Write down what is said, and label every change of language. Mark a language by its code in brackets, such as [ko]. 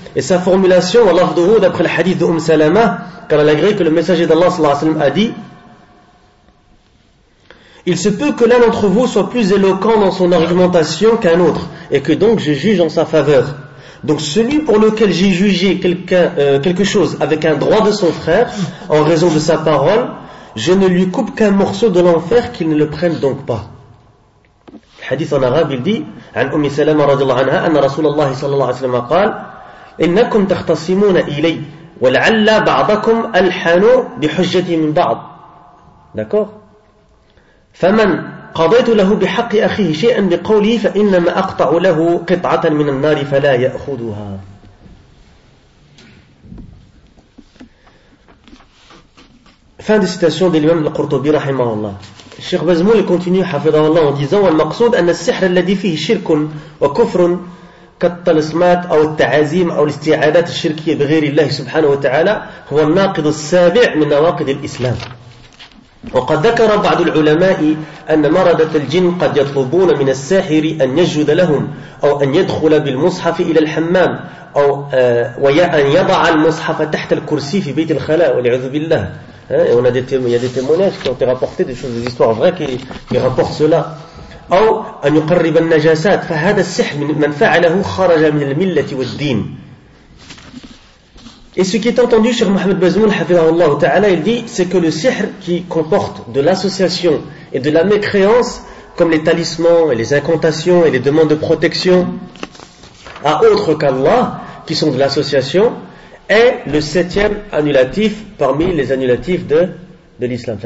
[fr] Et sa formulation, lafdhuhu, d'après le hadith de Salama, car elle agrée que le messager d'Allah sallallahu alayhi wa sallam a dit, il se peut que l'un d'entre vous soit plus éloquent dans son argumentation qu'un autre, et que donc je juge en sa faveur. Donc celui pour lequel j'ai jugé quelque chose avec un droit de son frère, en raison de sa parole, je ne lui coupe qu'un morceau de l'enfer qu'il ne le prenne donc pas. Le hadith en arabe, il dit, [ar] عن أم سلمة رضي الله عنها أن رسول الله صلى الله عليه وسلم قال إنكم تختصمون إلي ولعل بعضكم ألحنوا بحجتي من بعض. [fr] D'accord? [ar] فمن قضيت له بحق أخيه شيئا بقولي فإنما أقطع له قطعة من النار فلا يأخذها. [fr] Fin de citation de l'imam al-Qurtubi rahimahullah. Cheikh Bazmoul continue [ar] حفظه الله [fr] en disant [ar] المقصود أن السحر الذي فيه شرك وكفر كالطلسمات أو التعازيم أو الاستعاذات الشركية بغير الله سبحانه وتعالى هو الناقض السابع من نواقض الإسلام. وقد ذكر بعض العلماء أن مردة الجن قد يطلبون من الساحر أن يجد لهم أو أن يدخل بالمصحف إلى الحمام أو وأن يضع المصحف تحت الكرسي في بيت الخلاء والعذ بالله. [fr] Et on a des témoignages qui ont été rapportés, des choses, des histoires vraies qui rapportent cela. [ar] أو أن يقرب النجاسات فهذا السحر من فعله خرج من الملة والدين. [fr] Et ce qui est entendu, Cheikh Mohamed Bazoum, hafidhahullah ta'ala, il dit, c'est que le sihr qui comporte de l'association et de la mécréance, comme les talismans et les incantations et les demandes de protection à autre qu'Allah, qui sont de l'association, est le septième annulatif parmi les annulatifs de l'islam.